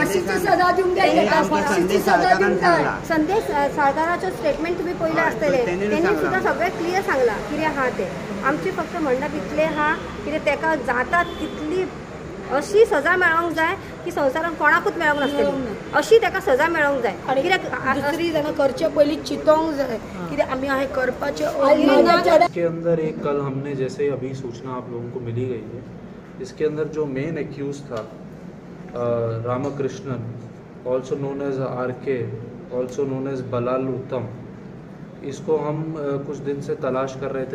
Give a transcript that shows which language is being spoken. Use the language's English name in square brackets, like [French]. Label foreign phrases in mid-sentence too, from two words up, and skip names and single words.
[Konkani] संदेश सरकाराचो स्टेटमेंट तुमी पयले आसतले तेणी सुद्दां सगळें क्लियर सांगलां कितें आहा तें आमचें फक्त म्हणणं इतलें आहा कितें ताका जाता तितली अशी सजा मेळोंक जाय की संवसारान कोणाकूच मेळोंक नासतली अशी ताका सजा मेळोंक जाय। कित्याक दुसरी जाणां करचे पयलीं चिंतोंक जाय कित्याक आमी हांवें करपाचें। [Hindi] इसके अंदर एक कल हमने जैसे अभी सूचना आप लोगों को मिली गई है इसके अंदर जो मेन एक्यूज था रामकृष्णन [English] also known as [Hindi] RK [English] also known as [Hindi] बलाल उत्तम इसको हम कुछ दिन से तलाश कर रहे थे।